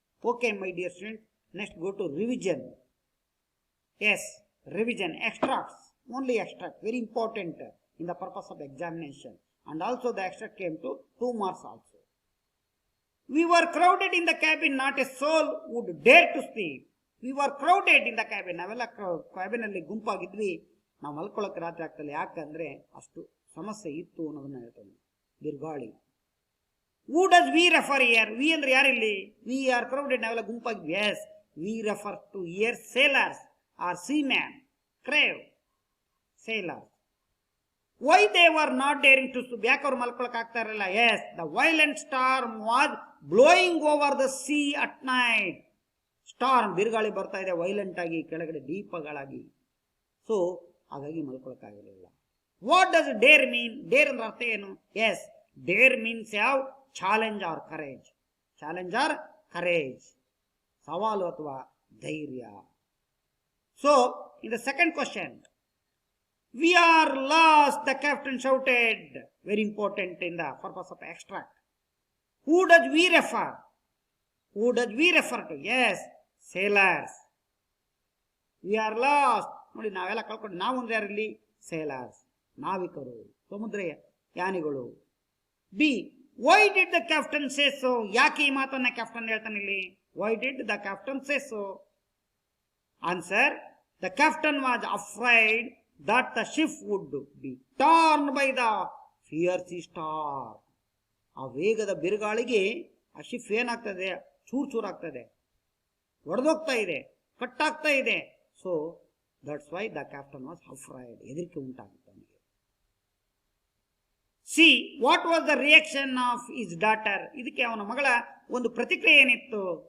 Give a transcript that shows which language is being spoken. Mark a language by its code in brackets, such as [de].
[en] Okay, my dear students, next go to revision. Yes, revision, extracts, only extract, very important in the purpose of examination. And also the extract came to 2 marks also. We were crowded in the cabin, not a soul would dare to sleep. We were crowded in the cabin. [kn] ನಾವೆಲ್ಲ cabin ಅಲ್ಲಿ ಗುಂಪಾಗಿದ್ವಿ, ನಾವು ಮಲ್ಕೊಳ್ಳೋಕೆ ರಾತ್ರಿ ಆಗ್ತಲ್ಲ. ಯಾಕಂದ್ರೆ ಅಷ್ಟು ಸಮಸ್ಯೆ ಇತ್ತು ಅನ್ನೋದನ್ನ ಹೇಳ್ತಾನೆ. ಬಿರುಗಾಳಿ. [en] Who does we refer here? [kn] We ಅಂದ್ರೆ ಯಾರಿಲ್ಲಿ? [en] We are crowded, [kn] ನಾವೆಲ್ಲ ಗುಂಪಾಗಿ. [en] Yes, we refer to here sailors or seamen, crave, sailors. Why they were not daring to sleep? [kn] ಯಾಕೆ ಅವ್ರು ಮಲ್ಕೊಳಕ್ ಆಗ್ತಾ ಇರಲಿಲ್ಲ? [en] Yes, the violent storm was blowing over the sea at night. [kn] Storm, ಬಿರುಗಾಳಿ ಬರ್ತಾ ಇದೆ violent ಆಗಿ, ಕೆಳಗಡೆ ದೀಪಗಳಾಗಿ. ಸೊ ಹಾಗಾಗಿ ಮಲ್ಕೊಳಕ್ ಆಗಿರಲಿಲ್ಲ. [en] What does dare mean? [kn] Deere ಅಂದ್ರೆ ಅರ್ಥ ಏನು? [en] Yes, dare means ಯಾವ? Challenge or courage. Challenge or courage, [kn] ಸವಾಲು ಅಥವಾ ಧೈರ್ಯ. [en] So in the second question, we are lost, the captain shouted. Very important in the purpose of extract. Who does we refer? Who does we refer to? Yes, sailors. We are lost. [kn] ನೋಡಿ ನಾವೆಲ್ಲ ಕಳ್ಕೊಂಡು, ನಾವು ಅಂದ್ರೆ ಯಾರಲ್ಲಿ? Sailors, ನಾವಿಕರು, ಸಮುದ್ರ ಯಾನಿಗಳು. [en] B, why did the captain say so? [kn] ಯಾಕೆ ಈ ಮಾತನ್ನ ಕ್ಯಾಪ್ಟನ್ ಹೇಳ್ತಾನೆ ಇಲ್ಲಿ? [en] Why did the captain say so? Answer, the captain was afraid that the ship would be torn by the fierce storm. [kn] ಆ ವೇಗದ ಬಿರುಗಾಳಿಗೆ ಆ ಶಿಪ್ ಏನಾಗ್ತದೆ? ಚೂರ್ ಚೂರ್ ಆಗ್ತದೆ, ಒಡೆದೋಗ್ತಾ ಇದೆ, ಕಟ್ಟಾಗ್ತಾ ಇದೆ. [en] so that's why the captain was afraid, [kn] ಹೆದರಿಕೆ ಉಂಟಾಗುತ್ತೆ ಅವನಿಗೆ. [en] C, what was the reaction of his daughter? [kn] ಇದಕ್ಕೆ ಅವನ ಮಗಳ ಒಂದು ಪ್ರತಿಕ್ರಿಯೆ ಏನಿತ್ತು?